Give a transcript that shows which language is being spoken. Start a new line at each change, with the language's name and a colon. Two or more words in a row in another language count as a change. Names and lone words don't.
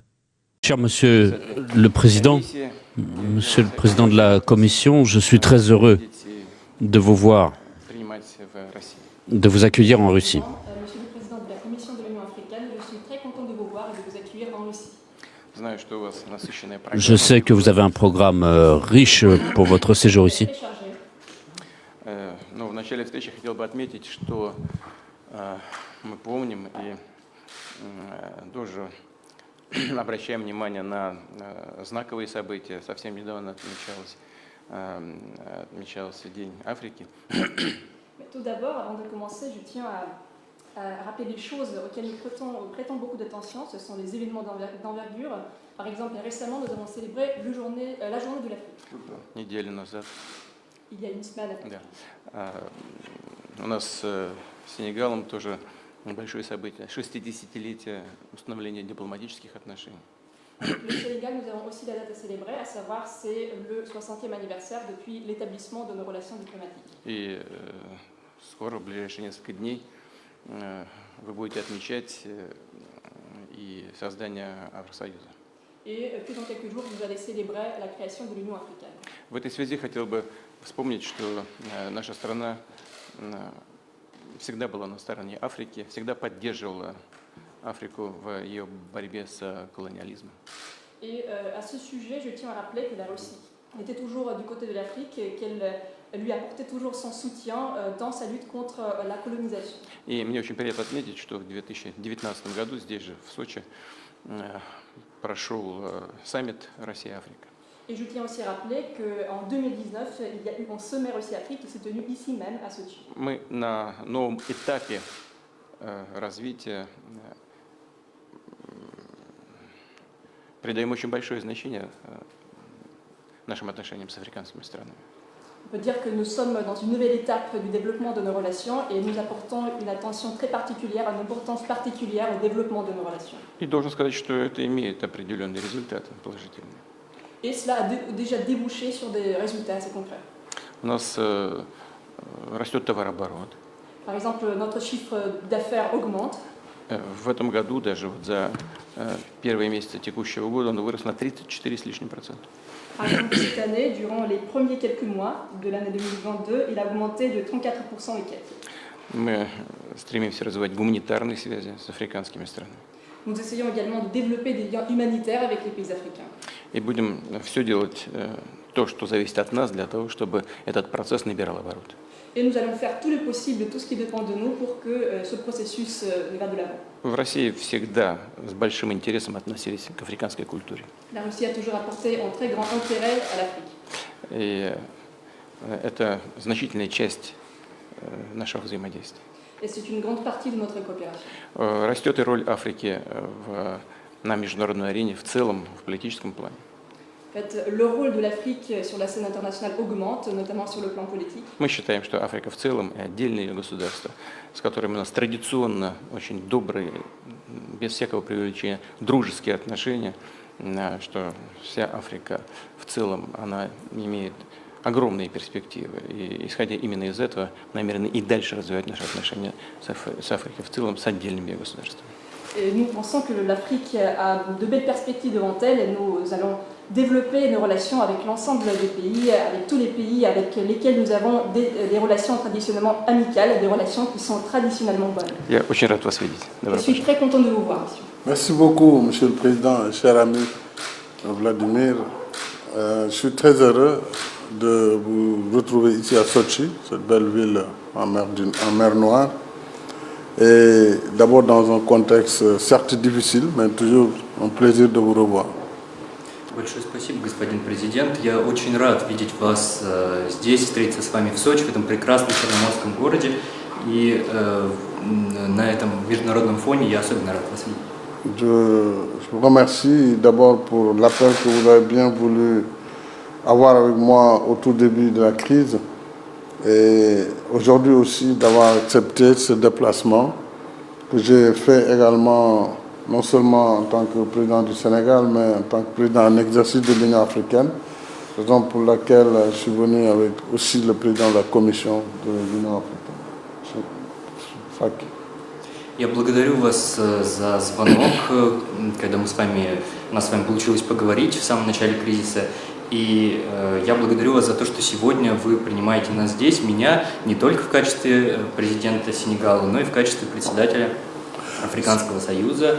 French: Cher Monsieur le Président de la Commission, je suis très heureux de vous voir de vous accueillir en Russie. Monsieur le Président de la Commission de l'Union africaine, je suis très content de vous voir et de vous accueillir en Russie. Je sais que vous avez un programme riche pour votre séjour ici. Très chargé.
Russian: В начале встречи хотел бы отметить, что мы помним и тоже обращаем внимание на знаковые события. Совсем недавно отмечался День Африки.
French: Mais tout d'abord, avant de commencer, je tiens à rappeler des choses auxquelles nous prêtons beaucoup d'attention. Ce sont les événements d'envergure. Par exemple, récemment, nous avons célébré la journée de l'Afrique.
Russian: Неделю назад.
French: Il y a une semaine.
Russian: Да. У нас с Сенегалом тоже большое событие. 60-летие установления дипломатических отношений.
French: Le Sénégal, nous avons aussi la date à célébrer, à savoir c'est le 60e anniversaire depuis l'établissement de nos relations diplomatiques.
Russian: И скоро, в ближайшие несколько дней, вы будете отмечать и создание Евросоюза.
French: Et puis dans quelques jours, vous allez célébrer la création de l'Union africaine.
Russian: В этой связи хотел бы вспомнить, что наша страна всегда была на стороне Африки, всегда поддерживала Африку в ее борьбе с колониализмом.
French: Et à ce sujet, je tiens à rappeler que la Russie était toujours du côté de l'Afrique et qu'elle lui apportait toujours son soutien dans sa lutte contre la colonisation.
Russian: И мне очень приятно отметить, что в 2019 году здесь же, в Сочи, прошел саммит Россия-Африка.
French: Et je tiens aussi à rappeler qu'en 2019, il y a eu un sommet Russie-Afrique qui s'est tenu ici même, à Sochi.
Russian: Мы на новом этапе развития придаем очень большое значение нашим отношениям с африканскими странами.
French: On peut dire que nous sommes dans une nouvelle étape du développement de nos relations et nous apportons une attention très particulière, une importance particulière au développement de nos relations.
Russian: И должен сказать, что это имеет определенные результаты положительные.
French: Et cela a déjà débouché sur des résultats assez concrets.
Russian: У нас растет товарооборот.
French: Par exemple, notre chiffre d'affaires augmente.
Russian: В этом году, даже вот за первые месяцы текущего года, он вырос на 34 с лишним %.
French: Par exemple, cette année, durant les premiers quelques mois de l'année 2022, il a augmenté de 34% et quelques.
Russian: Мы стремимся развивать гуманитарные связи с африканскими странами.
French: Nous essayons également de développer des liens humanitaires avec les pays africains.
Russian: И будем все делать то, что зависит от нас, для того, чтобы этот процесс набирал обороты.
French: Et nous allons faire tout le possible, tout ce qui dépend de nous pour que ce processus va de l'avant.
Russian: В России всегда с большим интересом относились к африканской культуре.
French: La Russie a toujours apporté un très grand intérêt à l'Afrique.
Russian: И это значительная часть нашего взаимодействия.
French: Et c'est une grande partie de notre coopération.
Russian: Растет и роль Африки на международной арене в целом, в политическом плане.
French: En fait, le rôle de l'Afrique sur la scène internationale augmente, notamment sur le plan politique.
Russian: Мы считаем, что Африка в целом и отдельные государства, с которыми у нас традиционно очень добрые, без всякого преувеличения, дружеские отношения, что вся Африка в целом, она имеет огромные перспективы. И исходя именно из этого, намерены и дальше развивать наши отношения с Африкой в целом, с отдельными государствами.
French: Et nous pensons que l'Afrique a de belles perspectives devant elle et nous allons développer nos relations avec l'ensemble des pays, avec tous les pays avec lesquels nous avons des relations traditionnellement amicales, des relations qui sont traditionnellement bonnes.
Russian: Я очень рад вас видеть.
French: Je suis très content de vous voir, monsieur. Merci beaucoup, Monsieur le Président, cher ami Vladimir. Je suis très heureux de vous retrouver ici à Sochi, cette belle ville en mer Noire. Et d'abord dans un contexte certes difficile, mais toujours un plaisir de vous revoir.
Russian: Большое спасибо, господин президент. Я очень рад видеть вас здесь, встретиться с вами в Сочи, в этом прекрасном черноморском городе. И на этом международном фоне я особенно рад вас видеть.
French: Je vous remercie d'abord pour l'appel que vous avez bien voulu avoir avec moi au tout début de la crise. Et aujourd'hui aussi d'avoir accepté ce déplacement que j'ai fait également non seulement en tant que président du Sénégal, mais en tant que président en exercice de l'Union africaine, raison pour laquelle je suis venu avec aussi le président de la Commission de l'Union africaine.
Russian: Факи. Я благодарю вас за звонок, когда у нас с вами получилось поговорить в самом начале кризиса. И я благодарю вас за то, что сегодня вы принимаете нас здесь, меня, не только в качестве президента Сенегала, но и в качестве председателя Африканского союза.